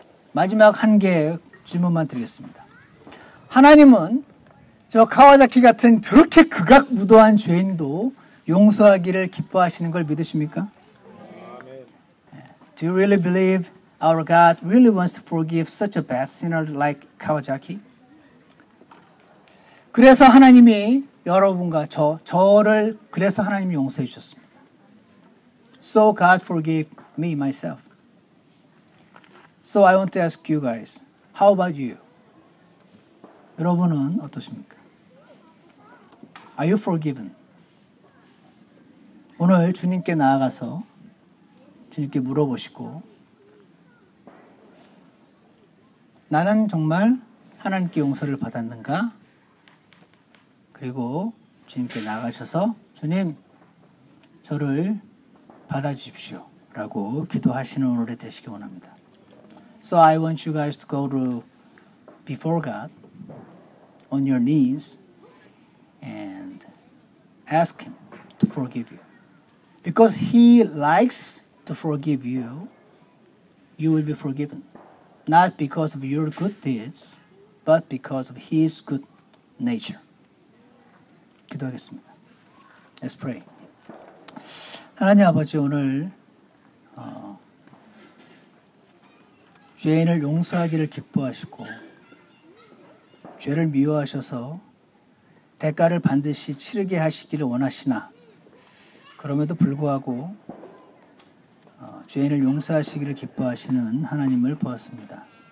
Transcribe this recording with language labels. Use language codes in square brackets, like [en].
[ko] 마지막 한 개의 질문만 드리겠습니다. 하나님은 저 카와자키 같은 저렇게 극악무도한 죄인도 용서하기를 기뻐하시는 걸 믿으십니까? [en] Do you really believe our God really wants to forgive such a bad sinner like Kawasaki? [ko] 그래서 하나님이 여러분과 저를 그래서 하나님이 용서해 주셨습니다. [en] So God forgave me myself. So I want to ask you guys, how about you? [ko] 여러분은 어떠십니까? [en] Are you forgiven? [ko] 오늘 주님께 나아가서 주님께 물어보시고 나는 정말 하나님께 용서를 받았는가? 그리고 주님께 나아가셔서 주님 저를 받아주십시오 라고 기도하시는 오늘이 되시기 원합니다. [en] So I want you guys to go to before God on your knees and ask Him to forgive you. Because He likes to forgive you, you will be forgiven. Not because of your good deeds, but because of His good nature. [ko] 기도하겠습니다. [en] Let's pray. [ko] 하나님 아버지 오늘 죄인을 용서하기를 기뻐하시고 죄를 미워하셔서 대가를 반드시 치르게 하시기를 원하시나 그럼에도 불구하고 죄인을 용서하시기를 기뻐하시는 하나님을 보았습니다.